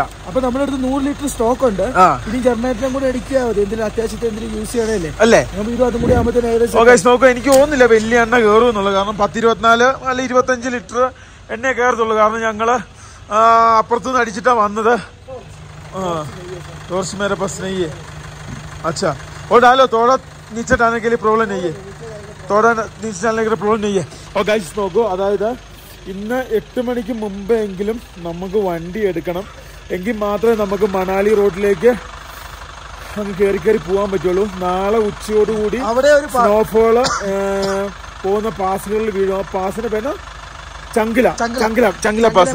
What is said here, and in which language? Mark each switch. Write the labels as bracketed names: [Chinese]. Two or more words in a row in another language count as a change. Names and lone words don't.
[Malayalam] അപ്പൊ നമ്മുടെ അടുത്ത് 100 ലിറ്റർ സ്റ്റോക്ക് ഉണ്ട്. ഇനി ജനറേറ്ററും കൂടെ അടിക്കുക മതി, എന്തെങ്കിലും അത്യാവശ്യത്തെ എന്തെങ്കിലും യൂസ് ചെയ്യണല്ലേ അല്ലേ. ഇത് അതും കൂടി ആകുമ്പോഴത്തേന് ഏകദേശം നോക്കൂ. എനിക്ക് തോന്നുന്നില്ല വലിയ എണ്ണ കയറും എന്നുള്ളത്. കാരണം 10-24 അല്ല 25 ലിറ്റർ എണ്ണ കയറത്തുള്ളൂ. കാരണം ഞങ്ങള് അപ്പുറത്തുനിന്ന് അടിച്ചിട്ടാ വന്നത്. [Hindi] टॉर्च मेरे पास नहीं है. अच्छा और डालो थोड़ा नीचे डालने के लिए प्रॉब्लम नहीं है, थोड़ा नीचे डालने के लिए प्रॉब्लम नहीं है. [Malayalam] और गाइस നോക്കൂ, അതായത് ഇന്ന് 8 മണിക്ക് മുമ്പെങ്കിലും നമുക്ക് വണ്ടി എടുക്കണം. എങ്കിൽ മാത്രമേ നമുക്ക് മണാലി റോഡിലേക്ക് അങ്ങ് കയറി പോകാൻ പറ്റുള്ളൂ. നാളെ ഉച്ചയോടുകൂടി സ്നോഫോള് പോകുന്ന പാസുകളിൽ വീഴും. ആ പാസിന്റെ പേര് ചങ്കില പാസ്.